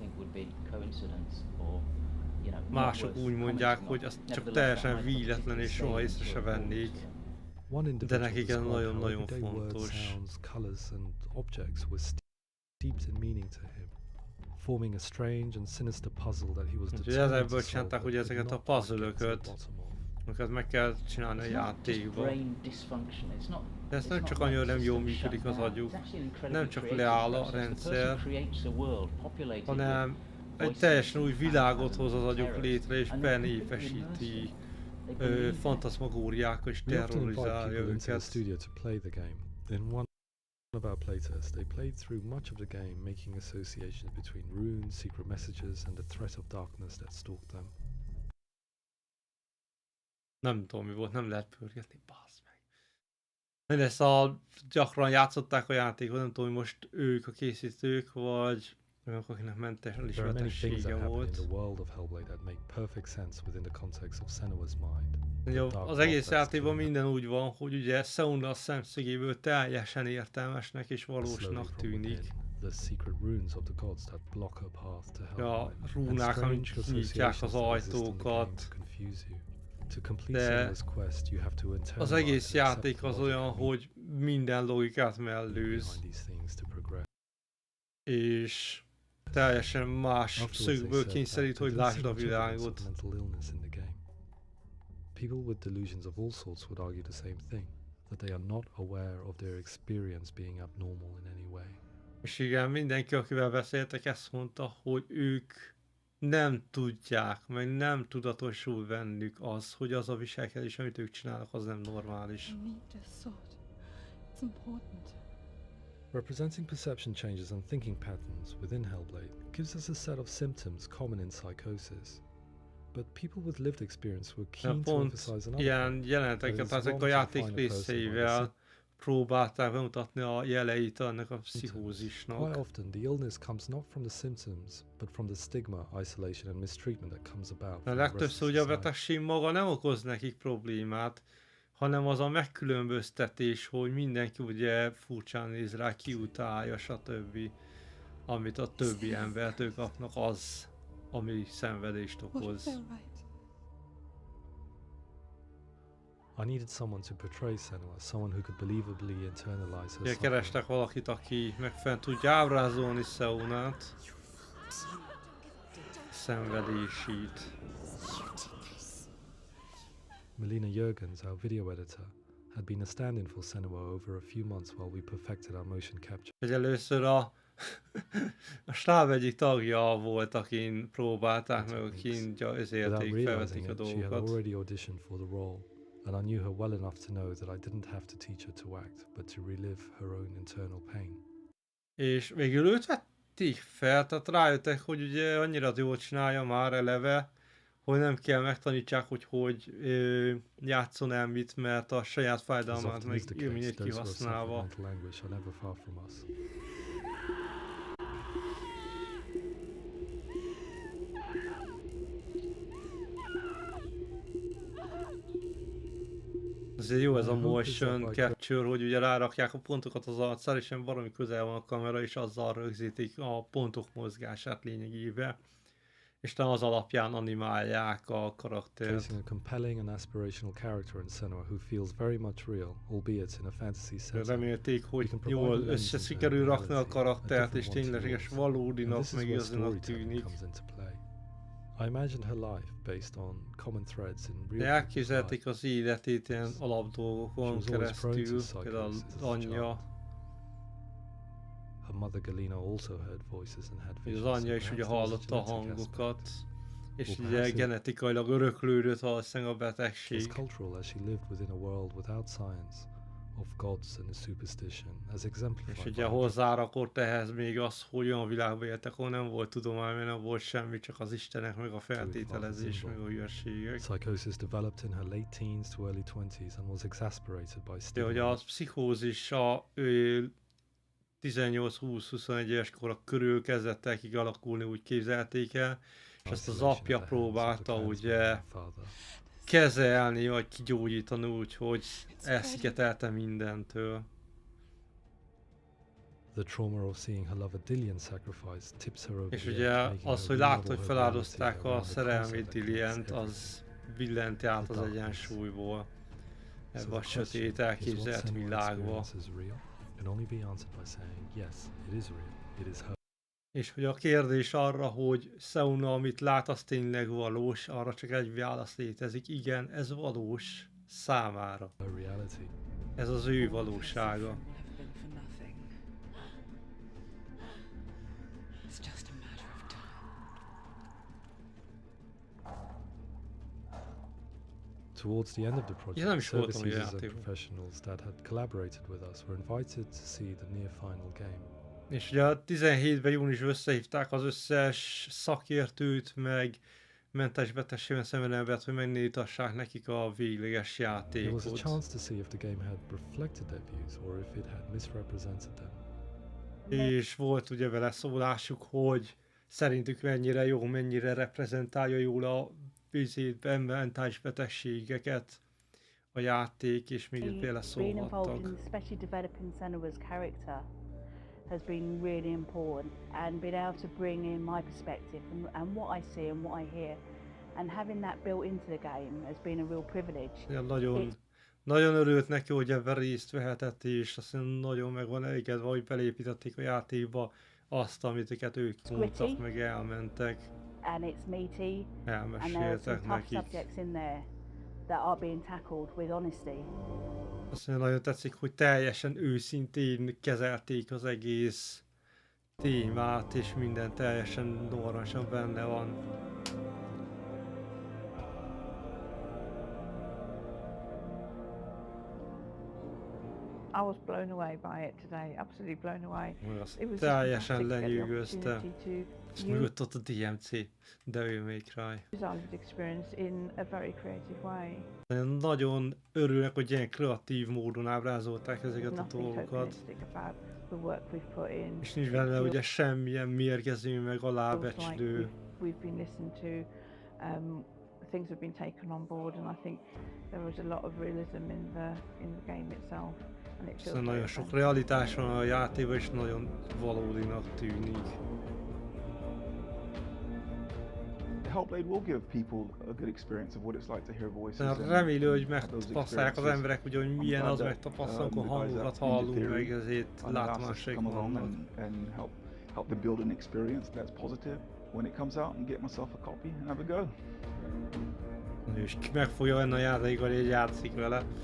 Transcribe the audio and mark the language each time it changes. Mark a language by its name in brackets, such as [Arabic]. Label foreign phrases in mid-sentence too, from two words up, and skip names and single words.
[Hungarian] Mások úgy mondják, hogy az csak teljesen véletlen és soha észre se vennék. De nekik ez nagyon-nagyon fontos. Úgyhogy ebből csinálták, hogy ezeket a puzzle-öket, amiket meg kell csinálni a [English] It's not just [Hungarian] játékban. [English] brain dysfunction. [Hungarian] De ez [English] It's [Hungarian] nem [English] not [Hungarian] csak [English] like [Hungarian] annyira [English] the [Hungarian] nem jól [English] system [Hungarian] működik [English] shut [Hungarian] az [English] down. [Hungarian] agyuk, [English] It's actually an incredibly [Hungarian] nem csak [English] creative [Hungarian] leáll a [English] process. The person [Hungarian] rendszer, [English] creates a world populated [Hungarian] hanem [English] with [Hungarian] egy [English] voices [Hungarian] teljesen új [English] and [Hungarian] világot hoz az [English] phantasms and [Hungarian] agyuk [English] terrors. [Hungarian] létre, és [English] And they're [Hungarian] benépesíti [English] They believe it. [Hungarian] fantasmagóriákkal, és [English] We often invite [Hungarian] terrorizálja [English] people into the [Hungarian] őket. [English] studio to play the game. In one of our playtests, they played through much of the game, making associations between runes, secret messages, and the threat of darkness that stalked them. [Hungarian] Nem tudom mi volt, nem lehet pörgetni, bassz meg. Mindezt gyakran játszották a játékot, nem tudom, hogy most ők a készítők, vagy olyanok, akinek [English] There are many things [Hungarian] mentessége [English] that happen in [Hungarian] volt. [English] the world of Hellblade that make perfect sense within the context of Senua's mind. [Hungarian] Ugye az egész játékban minden úgy van, hogy ugye Seuna szemszögéből teljesen értelmesnek és valósnak tűnik. [English] The secret runes of the gods that block a path to [Hungarian] A [English] Hellblade. [Hungarian] rúnák, amik nyitják az ajtókat. De az egész játék az olyan, hogy minden logikát mellőz. És teljesen más szögből kényszerít, hogy lásd a világot. [English] People with delusions of all sorts would argue the same thing, that they are not aware of their experience being abnormal in any way. [Hungarian] És igen, mindenki, akivel beszéltek, ezt mondta, hogy ők nem tudják, meg nem tudatosul bennük az, hogy az a viselkedés, amit ők csinálnak, az nem normális. [English] I need a sword. It's important. Representing perception changes and thinking patterns within Hellblade gives us a set of symptoms common in psychosis. But people with lived experience were keen to emphasize another [Hungarian] ilyen [English] point, [Hungarian] jeleneteket [English] that it is [Hungarian] ezek a [English] wrong to [Hungarian] játék [English] define a person by the [Hungarian] részeivel próbálták bemutatni a jeleit ennek a pszichózisnak. [English] Quite often the illness comes not from the symptoms, but from the stigma, isolation and mistreatment that comes about. [Hungarian] A legtöbbször ugye a betegség maga nem okoz nekik problémát, hanem az a megkülönböztetés, hogy mindenki ugye furcsán néz rá, kiutálja, stb. Amit a többi embertől kapnak, az, ami szenvedést okoz. [English] I needed someone to portray Senua, someone who could believably internalize her [Hungarian] Ugye [English] suffering. [Hungarian] kerestek valakit, aki megfelelően tudja ábrázolni Seunát, szenvedését. [English] Melina Jurgens, our video editor, had been a stand-in for Senua over a few months while we perfected our motion capture. [Hungarian] Hogy először a stáb egyik tagja volt, akin próbálták meg, akin ezérték, felvetik a [English] She had [Hungarian] dolgokat. [English] already auditioned for the role, and I knew her well enough to know that I didn't have to teach her to act, but to relive her own internal pain. [Hungarian] És végül őt vették fel, tehát rájöttek, hogy ugye annyira jól csinálja már eleve, hogy nem kell megtanítsák, hogy játszon el mit, mert a saját fájdalmát meg élményét kihasználva. Azért jó ez a [English] motion capture, [Hungarian] hogy ugye rárakják a pontokat az arcára, és nem valami közel van a kamera, és azzal rögzítik a pontok mozgását lényegében. És talán az alapján animálják a karaktert. [English] Facing a compelling and aspirational character in Senua who feels very much real, albeit in a fantasy setting. [Hungarian] Remélték, hogy jól összesikerül rakni a karaktert, és tényleges valódinak, meg igazinak tűnik. [English] I imagined her life based on common threads in real. [Hungarian] Elképzelték az életét ilyen alapdolgokon keresztül, például az anyja. [English] Her mother Galina also heard voices and had visions. [Hungarian] Az anyja is ugye hallotta a hangokat, és ugye genetikailag öröklődött valószínűleg a betegség. [English] It's cultural as she lived within a world without science, of gods and a superstition, as exemplified. [Hungarian] És ugye hozzárakott ehhez még az, hogy olyan világban éltek, ahol nem volt tudomány, mert nem volt semmi, csak az istenek, meg a feltételezés, meg a hülyeségek. [English] Psychosis developed in her late teens to early 20s and was exasperated by stigma. [Hungarian] De ugye a pszichózis a 18-20-21 éves kora körül kezdett el kialakulni, úgy képzelték el, és ezt az apja próbálta ugye kezelni, vagy kigyógyítani úgy, hogy elszigetelte mindentől. [English] The trauma of seeing her lover Dillian sacrifice tips her over. [Hungarian] És ugye az, hogy látta, hogy feláldozták a szerelmét Dillient, az billenti át az egyensúlyból ebbe a sötét elképzelt világba. [English] Can only be answered by saying, yes, it is real. It is her. [Hungarian] És hogy a kérdés arra, hogy Seuna, amit lát, az tényleg valós, arra csak egy válasz létezik. Igen, ez valós számára. Ez az ő valósága. [English] Towards the end of the project, service users and professionals that had collaborated with us were invited to see the near final game. [Hungarian] És ugye a 17-ben júniusban összehívták az összes szakértőt, meg mentális betegségben szenvedő embert, hogy megnéztassák nekik a végleges játékot. [English] There was a chance to see if the game had reflected their views or if it had misrepresented them. [Hungarian] És volt ugye vele szólásuk, hogy szerintük mennyire jó, mennyire reprezentálja jól a mentális betegségeket a játék, és még beleszólhattak. [English] Has been really important, and being able to bring in my perspective and what I see and what I hear, and having that built into the game has been a real privilege. [Hungarian] Ja, nagyon örült neki, hogy ebben részt vehetett, és azt nagyon meg van elégedve, hogy belépítették a játékba azt, amit ők mondtak, meg elmentek. [English] And it's meaty, [Hungarian] elmeséltek nekik. [English] Subjects in there that are being tackled with honesty. [Hungarian] Azt nagyon tetszik, hogy teljesen őszintén kezelték az egész témát, és minden teljesen normálisan benne van. [English] I was blown away by it today, absolutely blown away. It was [Hungarian] teljesen lenyűgözte. És mögött ott a DMC, Devil May Cry. [English] Experience in a very creative way. [Hungarian] Nagyon örülnek, hogy ilyen kreatív módon ábrázolták ezeket a dolgokat. És nincs benne ugye semmilyen mérgező, meg alábecsülő. [English] We've been listened to, things have been taken on board, and I think there was a lot of realism in the game itself. [Hungarian] Szóval nagyon sok realitás van a játékban, és nagyon valódinak tűnik. [English] Hellblade will give people a good experience of what it's like to hear voices. [Hungarian] Remélem, hogy megtapasztalják az emberek, ugye, hogy milyen az megtapasztalni, amikor hangokat hallunk, meg ezért látomásaik vannak. [English] And help to build an experience that's positive when it comes out, and get myself a copy and have a go. [Hungarian] És meg fogja venni a játékot, hogy játszik vele.